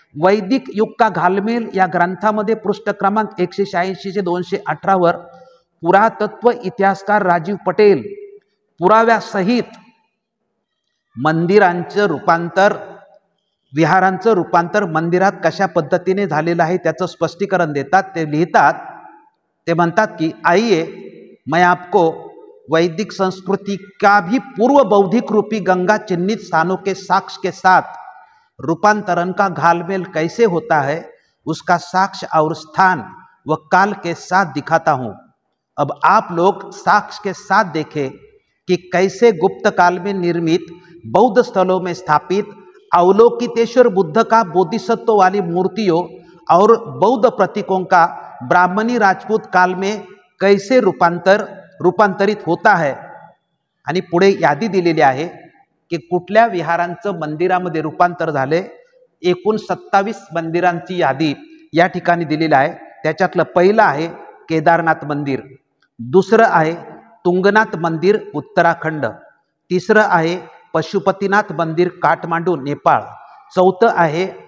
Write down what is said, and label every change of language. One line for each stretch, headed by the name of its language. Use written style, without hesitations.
Marathi: वैदिक युग का घालमेल या ग्रंथामध्ये पृष्ठ क्रमांक 186 ते 218 वर पुरातत्व इतिहासकार राजीव पटेल पुराव्यासहित मंदिरांचं रूपांतर, विहारांचं रूपांतर मंदिरात कशा पद्धतीने झालेलं आहे त्याचं स्पष्टीकरण देतात। ते लिहितात, ते म्हणतात की
Hindi: आइए मैं आपको वैदिक संस्कृति का भी पूर्व बौद्धिक रूपी गंगा चिन्हित स्थानों के साक्ष्य के साथ रूपांतरण का घालमेल कैसे होता है उसका साक्ष्य और स्थान व काल के साथ दिखाता हूँ। अब आप लोग साक्ष्य के साथ देखें कि कैसे गुप्त काल में निर्मित बौद्ध स्थलों में स्थापित अवलोकितेश्वर बुद्ध का बोधिसत्व वाली मूर्तियों और बौद्ध प्रतीकों का ब्राह्मणी राजपूत काल में कैसे रूपांतरित होता है।
Marathi: आणि पुढे यादी दिलेली आहे की कुठल्या विहारांचं मंदिरामध्ये रूपांतर झाले। एकूण 27 मंदिरांची यादी या ठिकाणी दिलेली आहे। त्याच्यातलं पहिलं आहे केदारनाथ मंदिर, दुसरं आहे तुंगनाथ मंदिर उत्तराखंड, तिसरं आहे पशुपतीनाथ मंदिर काठमांडू नेपाळ, चौथं आहे